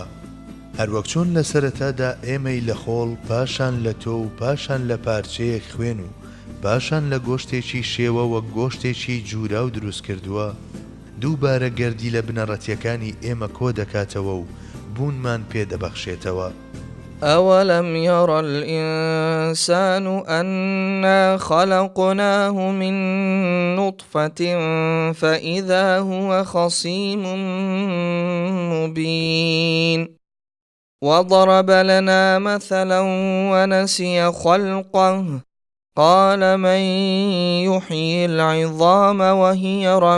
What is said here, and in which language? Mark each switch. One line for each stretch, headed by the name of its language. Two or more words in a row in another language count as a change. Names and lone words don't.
Central Kurdish: هەروەک چۆن لە سەرەتادا ئێمەی لە خۆڵ، پاشان لە تۆ و پاشان لە پارچەیەک خوێن و پاشان لە گۆشتێکی شێوە وەک گۆشتێکی جوورا و دروست کردووە، دووبارە گەردی لە بنەڕەتیەکانی ئێمە کۆ دەکاتەوە و بوونمان پێدەبەخشێتەوە.
Arabic: أولم ير الإنسان أنا خلقناه من نطفة فإذا هو خصيم مبين وضرب لنا مثلا ونسي خلقه قال من يحيي العظام وهي